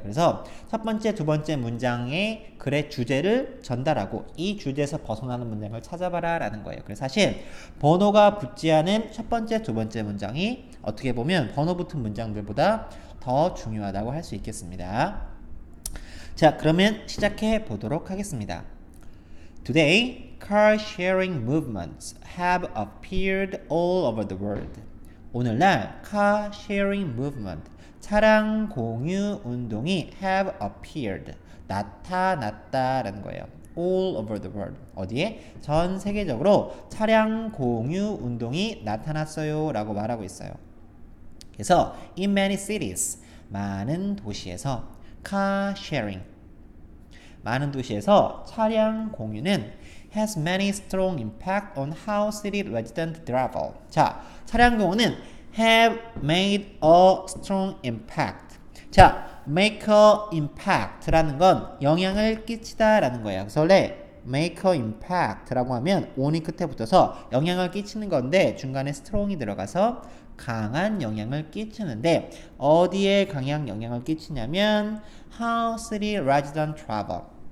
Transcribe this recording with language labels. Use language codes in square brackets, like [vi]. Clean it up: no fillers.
[ko] 그래서 첫 번째, 두 번째 문장의 글의 주제를 전달하고 이 주제에서 벗어나는 문장을 찾아봐라 라는 거예요. 그래서 사실 번호가 붙지 않은 첫 번째, 두 번째 문장이 어떻게 보면 번호 붙은 문장들보다 더 중요하다고 할 수 있겠습니다. 자, 그러면 시작해 보도록 하겠습니다. [en] Today, car sharing movements have appeared all over the world. [ko] 오늘날 [en] car sharing movement, [ko] 차량 공유 운동이 [en] have appeared, [ko] 나타났다라는 거예요. [en] all over the world. [ko] 어디에? 전 세계적으로 차량 공유 운동이 나타났어요 라고 말하고 있어요. 그래서 [en] in many cities, [ko] 많은 도시에서 [en] car sharing, [ko] 많은 도시에서 차량 공유는 [en] has many strong impact on how city residents travel. [ko] 자, 차량 공유는 [en] have made a strong impact. [ko] 자, make a impact라는 건 영향을 끼치다라는 거예요. 그래서 원래 make a impact라고 하면 on이 끝에 붙어서 영향을 끼치는 건데 중간에 strong이 들어가서 강한 영향을 끼치는데 어디에 강한 영향을 끼치냐면 [en] how city residents travel.